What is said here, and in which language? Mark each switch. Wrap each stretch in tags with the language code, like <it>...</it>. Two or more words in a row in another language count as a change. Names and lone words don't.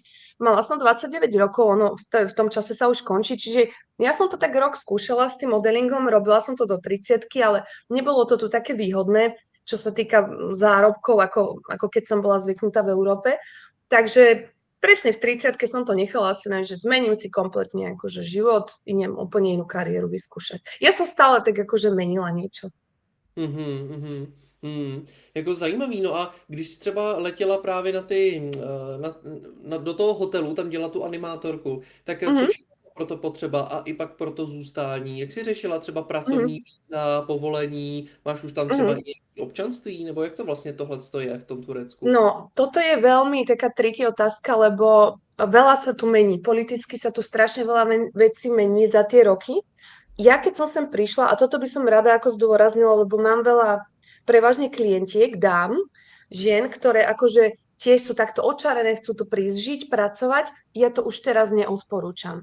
<sk>Mala som 29 rokov, ono v tom čase sa už končí, čiže ja som to tak rok skúšala s tým modelingom, robila som to do 30-ky, ale nebolo to tu také výhodné, čo sa týka zárobkov, ako keď som bola zvyknutá v Európe. Takže presne v 30-ke som to nechala asi len, že zmením si kompletne akože život, idem úplne inú kariéru vyskúšať. Ja som stále tak akože menila niečo. Mhm, mhm, mhm.</sk> <cs>Jako zajímavý, no a když jsi třeba letěla právě na ty, do toho hotelu, tam dělat tu animátorku, tak co Mhm, všechno bylo pro to potřeba a i pak pro to zůstání? Jak jsi řešila třeba mhm, pracovní víza, povolení, máš už tam třeba i mhm. nějaké občanství, nebo jak to vlastně tohle je v tom Turecku?</cs> <sk>No, toto je veľmi taká triky otázka, lebo veľa sa tu mení. Politicky sa tu strašne veľa vecí mení za tie roky. Ja keď som sem prišla, a toto by som rada ako zdôraznila, lebo mám veľa prevažne klientiek, dám, žien, ktoré akože tiež sú takto očarené, chcú tu prísť žiť, pracovať, ja to už teraz neodporúčam.</sk>